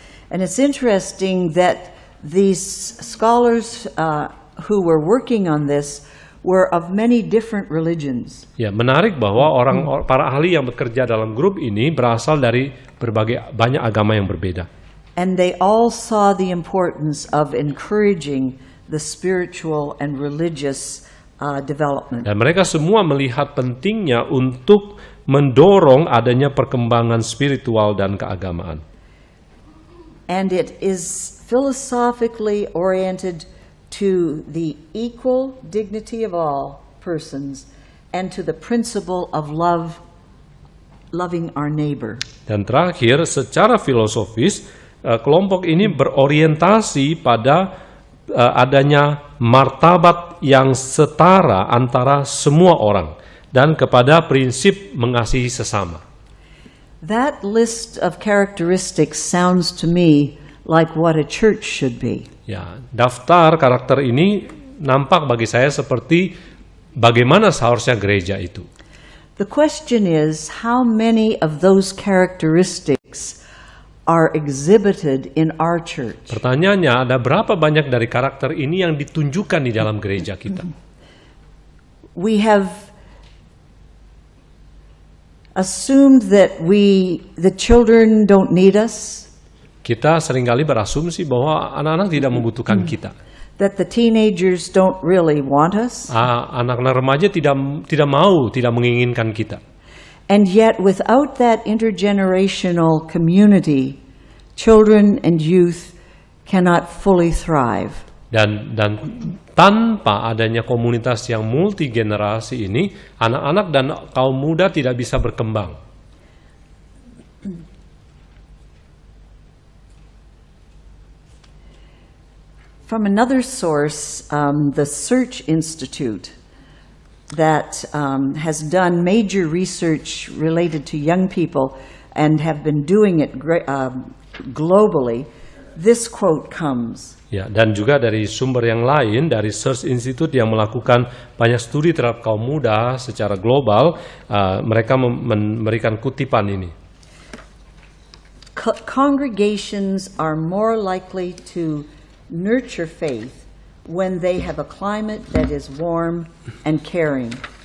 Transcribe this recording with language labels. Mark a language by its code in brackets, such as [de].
[en] And it's interesting that these scholars who were working on this were of many different religions. [id] Ya, menarik bahwa para ahli yang bekerja dalam grup ini berasal dari banyak agama yang berbeda. [en] And they all saw the importance of encouraging the spiritual and religious development. [id] Dan mereka semua melihat pentingnya untuk mendorong adanya perkembangan spiritual dan keagamaan. [en] And it is philosophically oriented to the equal dignity of all persons and to the principle of loving our neighbor. [id] Dan terakhir, secara filosofis, kelompok ini berorientasi pada adanya martabat yang setara antara semua orang dan kepada prinsip mengasihi sesama. [en] That list of characteristics sounds to me like what a church should be. [id] Ya, daftar karakter ini nampak bagi saya seperti bagaimana seharusnya gereja itu. [en] The question is, how many of those characteristics are exhibited in our church? [id] Pertanyaannya, ada berapa banyak dari karakter ini yang ditunjukkan di dalam gereja kita? [en] We have assumed that the children don't need us, [id] Kita seringkali berasumsi bahwa anak-anak tidak membutuhkan kita. [en] that the teenagers don't really want us. [id] Anak-anak remaja tidak menginginkan kita. [en] And yet, without that intergenerational community, children and youth cannot fully thrive. [id] Dan tanpa adanya komunitas yang multigenerasi ini, anak-anak dan kaum muda tidak bisa berkembang. [en] From another source, the Search Institute, that has done major research related to young people and have been doing it globally, this quote comes. [id] Ya, dan juga dari sumber yang lain, dari Search Institute yang melakukan banyak studi terhadap kaum muda secara global, mereka memberikan kutipan ini. [en] Congregations are more likely to nurture faith when they have a climate that is warm and caring.